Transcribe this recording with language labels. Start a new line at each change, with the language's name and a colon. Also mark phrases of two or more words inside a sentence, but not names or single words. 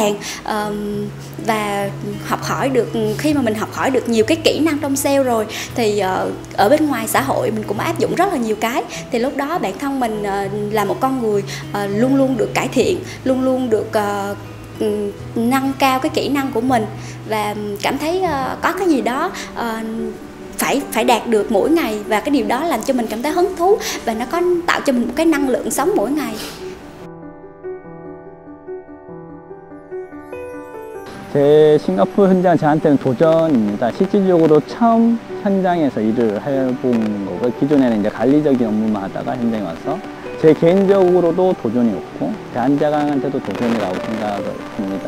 Vietnamese: hàng, và học hỏi được, khi mà mình học hỏi được nhiều cái kỹ năng trong sale rồi thì ở bên ngoài xã hội mình cũng áp dụng rất là nhiều cái, thì lúc đó bản thân mình là một con người luôn luôn được cải thiện, luôn luôn được nâng cao cái kỹ năng của mình, và cảm thấy có cái gì đó phải đạt được mỗi ngày, và cái điều đó làm cho mình cảm thấy hứng thú và nó có tạo cho mình một cái năng lượng sống mỗi ngày.
Korean: 제 싱가포르 현장은 저한테는 도전입니다. 실질적으로 처음 현장에서 일을 해본 거고, 기존에는 이제 관리적인 업무만 하다가 현장에 와서 제 개인적으로도 도전이었고 대한제강한테도 도전이라고 생각을 합니다.